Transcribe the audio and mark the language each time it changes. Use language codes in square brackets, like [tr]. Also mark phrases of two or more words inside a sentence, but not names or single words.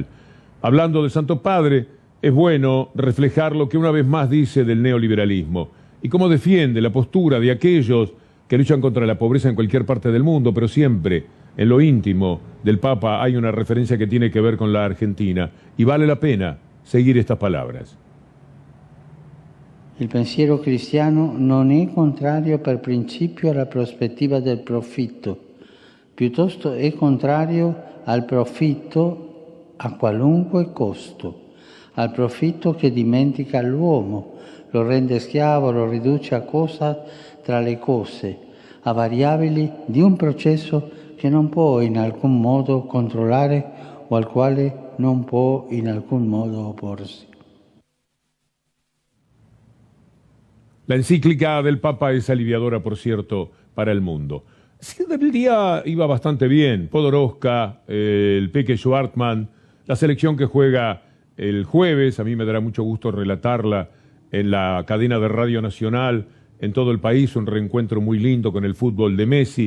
[es] Hablando de Santo Padre, es bueno reflejar lo que una vez más dice del neoliberalismo y cómo defiende la postura de aquellos que luchan contra la pobreza en cualquier parte del mundo, pero siempre en lo íntimo del Papa hay una referencia que tiene que ver con la Argentina y vale la pena seguir estas palabras. [it] Il pensiero cristiano non è contrario per principio alla prospettiva del profitto, piuttosto è contrario al profitto a qualunque costo, al profitto che dimentica l'uomo, lo rende schiavo, lo riduce a cosa tra le cose, a variabili di un processo che non può in alcun modo controllare o al quale non può in alcun modo opporsi. [es] La encíclica del Papa es aliviadora, por cierto, para el mundo. Sí, el día iba bastante bien. Podoroska, el Peque Schwartman, la selección que juega el jueves, a mí me dará mucho gusto relatarla en la cadena de Radio Nacional, en todo el país, un reencuentro muy lindo con el fútbol de Messi.